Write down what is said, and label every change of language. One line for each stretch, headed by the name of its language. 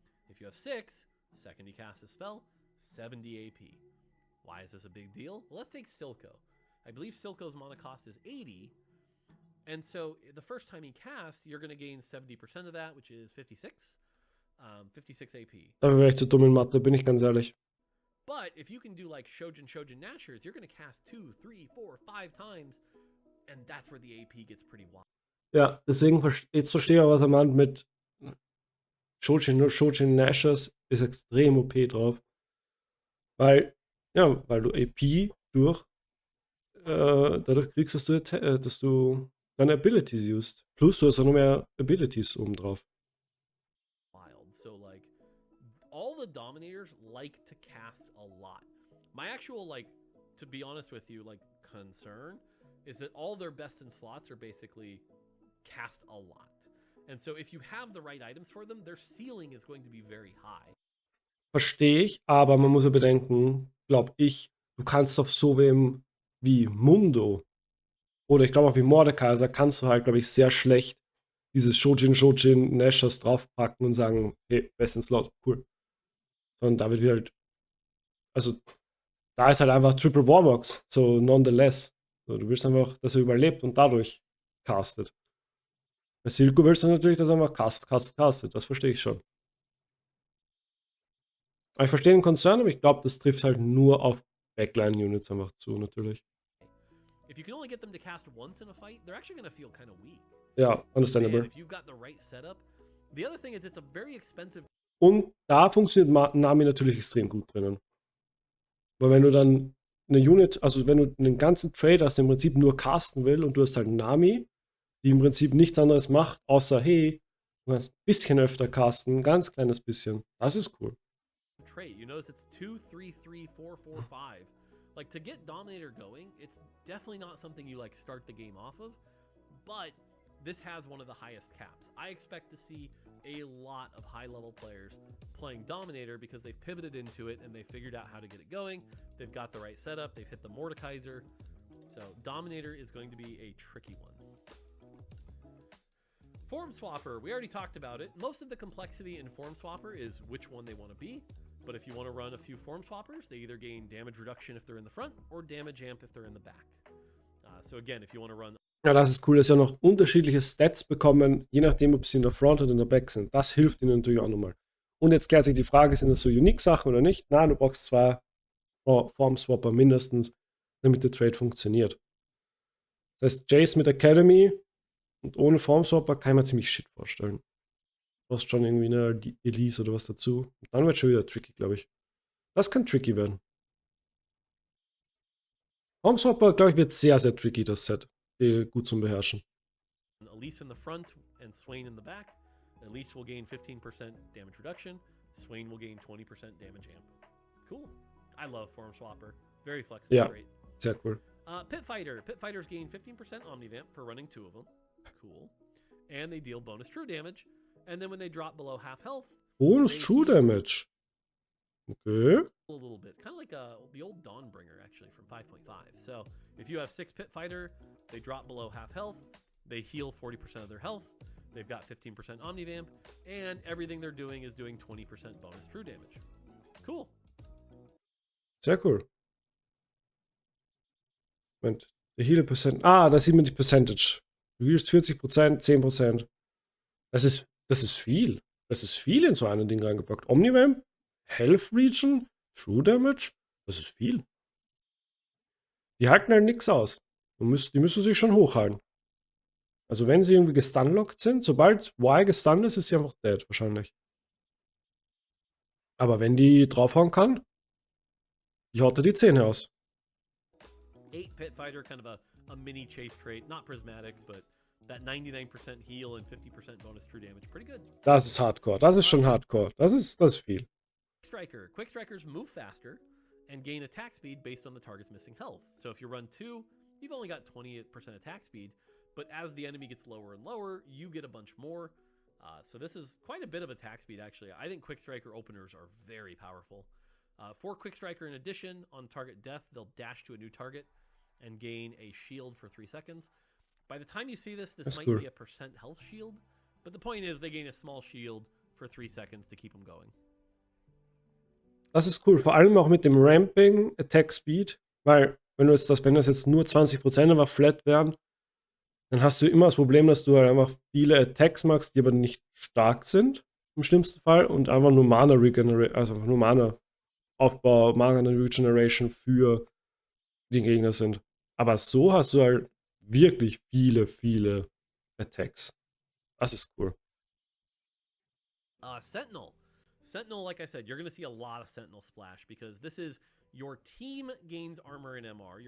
English: If you have 6, second he casts a spell, 70 AP. Why is this a big deal? Well, let's take Silco. I believe Silco's mana cost is 80. And so the first time he casts, you're going to gain 70% of that, which is 56. 56 AP.
German: Dafür wäre ich zu dumm in Mathe, bin ich ganz ehrlich.
English: But if you can do like Shojin Nashers, you're going to cast 2, 3, 4, 5 times. And that's where the AP gets pretty wild.
German: Ja, deswegen jetzt verstehe ich auch, was er meint mit Shojin Nashers ist extrem OP drauf. Weil du AP dadurch kriegst, dass du deine Abilities used. Plus du hast auch noch mehr Abilities oben drauf.
English: So like all the Dominators like to cast a lot. My actual, like, to be honest with you, like, concern is that all their best in slots are basically cast a lot. And so if you have the right items for them, their ceiling is going to be very high.
German: Verstehe ich, aber man muss ja bedenken, glaube ich, du kannst auf so wem wie Mundo oder ich glaube auch wie Mordekaiser kannst du halt, glaube ich, sehr schlecht dieses Shojin Nashos draufpacken und sagen, hey, besten Slot, cool. Sondern da wird wieder halt, also da ist halt einfach Triple Warbox,
English: so nonetheless.
German: So, du willst einfach, dass er überlebt und dadurch castet. Bei Silco willst du natürlich, dass er einfach castet. Das verstehe ich schon. Aber ich verstehe den Konzern, aber ich glaube, das trifft halt nur auf Backline-Units einfach zu, natürlich.
English: If you can only get them to cast once in a fight, they're actually going to feel kind of weak.
German: Ja, understandable.
English: Man, if you've got the right setup. The other thing is it's a very expensive.
German: Und da funktioniert Nami natürlich extrem gut drinnen. Weil wenn du dann eine Unit, also wenn du einen ganzen Trade hast, der im Prinzip nur casten will und du hast halt Nami, die im Prinzip nichts anderes macht, außer hey, du kannst ein bisschen öfter casten, ein ganz kleines bisschen. Das ist cool.
English: Trait. You notice it's 2, 3, 3, 4, 4, 5. Like to get Dominator going, it's definitely not something you like start the game off of, but this has one of the highest caps. I expect to see a lot of high-level players playing Dominator because they've pivoted into it and they figured out how to get it going. They've got the right setup. They've hit the Mordekaiser. So Dominator is going to be a tricky one. Form Swapper, we already talked about it. Most of the complexity in Form Swapper is which one they want to be. But if you want to run a few Form Swappers, they either gain damage reduction if they're in the front or damage amp if they're in the back. So again, if you want to run.
German: Ja, das ist cool, dass sie auch noch unterschiedliche Stats bekommen, je nachdem, ob sie in der Front oder in der Back sind. Das hilft ihnen natürlich auch nochmal. Und jetzt klärt sich die Frage, sind das so Unique-Sachen oder nicht? Nein, du brauchst 2 Form-Swapper mindestens, damit der Trade funktioniert. Das heißt, Jace mit Academy und ohne Form-Swapper kann ich mir ziemlich shit vorstellen. Du hast schon irgendwie eine Elise oder was dazu. Und dann wird es schon wieder tricky, glaube ich. Das kann tricky werden. Formswapper, glaube ich, wird sehr, sehr tricky, das Set. Gut zum Beherrschen.
English: Elise in the front and Swain in the back. Elise will gain 15% damage reduction. Swain will gain 20% damage amp. Cool. I love Form Swapper. Very flexible.
German: Ja,
English: great.
German: sehr cool.
English: Pit Fighter. Pit Fighters gain 15% Omnivamp for running 2 of them. Cool. And they deal bonus true damage. And then when they drop below half health. Bonus True Damage. Okay. A little bit. Kind of like the old Dawnbringer, actually, from 5.5. So if you have 6 Pit Fighter, they drop below half health. They heal 40% of their health. They've got 15% Omnivamp. And everything they're doing is doing 20% bonus true damage. Cool.
German: Sehr cool. Moment. Der Heal Percent. Ah, da sieht man die Percentage. Du healst 40%, 10%. Das ist viel. Das ist viel in so ein Ding reingepackt. Omnivamp, Health Region, True Damage. Das ist viel. Die halten halt nichts aus. Die müssen sich schon hochhalten. Also wenn sie irgendwie gestunlockt sind, sobald Y gestunt ist sie einfach dead wahrscheinlich. Aber wenn die draufhauen kann, die haut er die Zähne aus.
English: 8 Pit Fighter, kind of a mini chase trait. Not prismatic, but that 99% heal and 50% bonus true damage. Pretty good.
German: Das ist Hardcore. Das ist schon Hardcore. Das ist viel.
English: Striker. Quick Strikers move faster and gain attack speed based on the target's missing health. So if you run 2, you've only got 28% attack speed, but as the enemy gets lower and lower, you get a bunch more. So this is quite a bit of attack speed, actually. I think Quick Striker openers are very powerful. For Quick Striker, in addition, on target death, they'll dash to a new target and gain a shield for 3 seconds. By the time you see this might be a percent health shield, but the point is they gain a small shield for 3 seconds to keep them going.
German: Das ist cool, vor allem auch mit dem Ramping Attack Speed, weil wenn das jetzt nur 20% aber flat wären, dann hast du immer das Problem, dass du halt einfach viele Attacks machst, die aber nicht stark sind, im schlimmsten Fall, und einfach nur Mana Regeneration, also nur Mana Aufbau, Mana Regeneration für den Gegner sind. Aber so hast du halt wirklich viele Attacks. Das ist cool.
English: Sentinel. Sentinel, like I said, you're going to see a lot of Sentinel splash because this is your team gains armor and MR.